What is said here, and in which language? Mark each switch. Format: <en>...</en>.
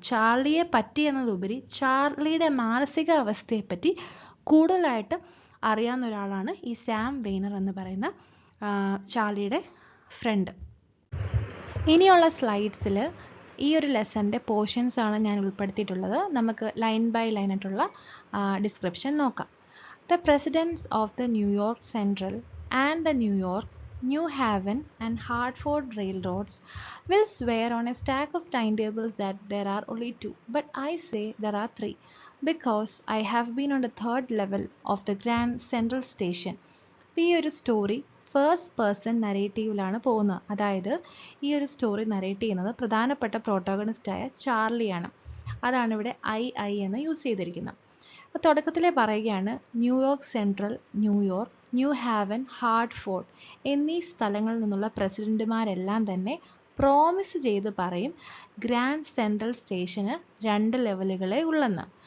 <ml>ചാർലിയെ പറ്റി എന്നതിലുപരി ചാർലിയുടെ മാനസിക അവസ്ഥയെപ്പറ്റി കൂടുതലായിട്ട് അറിയാവുന്ന ഒരാളാണ് ഈ സാം വെയ്നർ എന്ന് പറയുന്ന ചാർലിയുടെ ഫ്രണ്ട്. ഇനിയുള്ള സ്ലൈഡ്സിൽ ഈ ഒരു ലെസൻ്റെ പോർഷൻസ് ആണ് ഞാൻ ഉൾപ്പെടുത്തിയിട്ടുള്ളത്. നമുക്ക് ലൈൻ ബൈ ലൈൻ ആയിട്ടുള്ള ഡിസ്ക്രിപ്ഷൻ നോക്കാം.</ml> <en>The presidents of the New York Central and the New York, New Haven and Hartford railroads will swear on a stack of timetables that there are only 2, but I say there are 3, because I have been on the 3rd level of the Grand Central Station.</en> <ml>ഈ ഒരു story first person നരേറ്റീവിലാണ് പോകുന്നത്. അതായത് ഈ ഒരു story narrate ചെയ്യുന്നത് പ്രധാനപ്പെട്ട പ്രോട്ടോഗണിസ്റ്റായ ചാർലിയാണ്. അതാണ് ഇവിടെ ഐ എന്ന് യൂസ് ചെയ്തിരിക്കുന്നത്. അപ്പോൾ തുടക്കത്തിലേ പറയുകയാണ്, New York central, New York, new haven, Hartford എന്നീ സ്ഥലങ്ങളിൽ നിന്നുള്ള പ്രസിഡന്റുമാരെല്ലാം തന്നെ പ്രോമിസ് ചെയ്ത് പറയും ഗ്രാൻഡ് സെൻട്രൽ സ്റ്റേഷന് 2 ലെവലുകളെ ഉള്ളെന്ന്.</ml>